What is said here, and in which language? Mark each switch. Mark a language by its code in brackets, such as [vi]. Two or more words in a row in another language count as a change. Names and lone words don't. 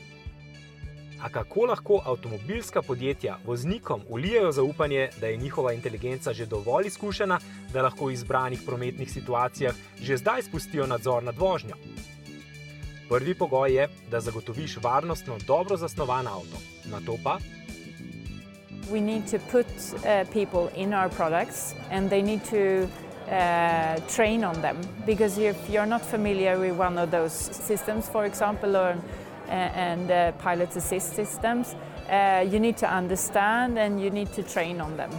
[sl] A kako lahko avtomobilska podjetja voznikom vlijejo zaupanje, da je njihova inteligenca že dovolj izkušena, da lahko v izbranih prometnih situacijah že zdaj spustijo nadzor nad vožnjo? Prvi pogoj je, da zagotoviš varnostno dobro zasnovan avto. Nato pa? [en] We need to put people in our products and they need to train on them, because if you're not familiar with one of those systems, for example, and pilot assist systems, you need to understand and you need to train on them.